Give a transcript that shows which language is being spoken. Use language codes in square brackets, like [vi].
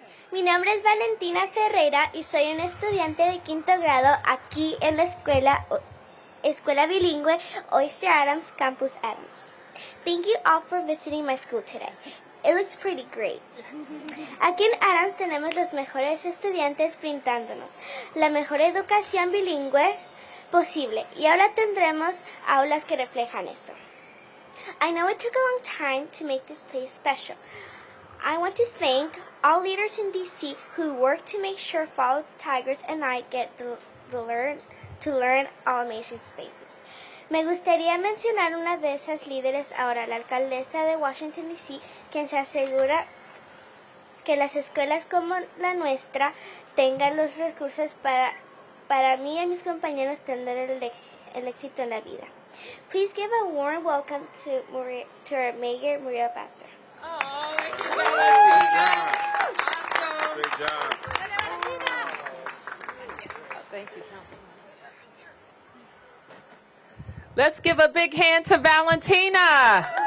[es] Mi nombre es Valentina Ferreira y soy una estudiante de quinto grado aquí en la escuela bilingüe Oyster-Adams Campus Adams. [en] Thank you all for visiting my school today. It looks pretty great. [es] Aquí en Adams tenemos los mejores estudiantes brindándonos la mejor educación bilingüe posible y ahora tendremos aulas que reflejan eso. [en] I know it took a long time to make this place special. I want to thank all leaders in DC who work to make sure fellow Tigers and I get to learn all amazing spaces. [es] Me gustaría mencionar una de esas líderes ahora, la alcaldesa de Washington, D.C., quien se asegura que las escuelas como la nuestra tengan los recursos para mí y mis compañeros tener el éxito en la vida. [en] Please give a warm welcome to our Mayor, Muriel Bowser. Oh, thank you, Valentina. Awesome. Good job. Thank you. Let's give a big hand to Valentina.